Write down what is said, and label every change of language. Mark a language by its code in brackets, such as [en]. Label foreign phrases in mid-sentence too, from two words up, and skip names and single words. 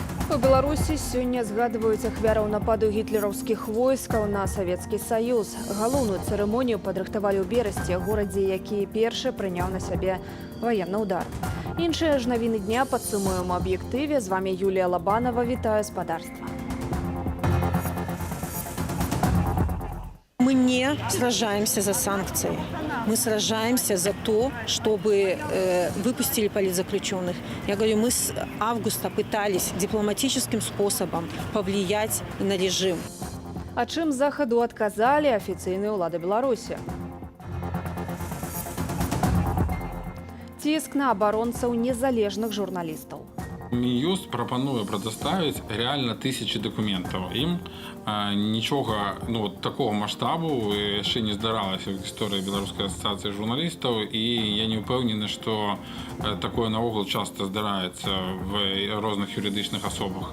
[be] У Беларусі сёння згадваюць ахвяраў нападу гітлераўскіх войскаў на Савецкі Саюз. Галоўную цырымонію падрыхтавалі ў Берасці, горадзе, які першы прыняў на сябе ваенны ўдар. Іншыя ж навіны дня падсумуем у аб'ектыве. З вами Юлія Лабанова. Вітаю спадарства. [ru] Мы не сражаемся за санкции. Мы сражаемся за то, чтобы выпустили политзаключенных. Я говорю, мы с августа пытались дипломатическим способом повлиять на режим. [be] А чым захаду адказалі афіцыйныя ўлады Беларусі? Ціск на абаронцаў незалежных журналістаў. Мін'юст прапануе прадставіць [ru] реально тысячи [be] документаў. Ім нічога такого маштабу яшчэ не здаралася в гісторыі Беларускай асацыяцыі журналістаў, і я не ўпэўнены, што такое наогул часта здараецца в розных юрыдычных асобах.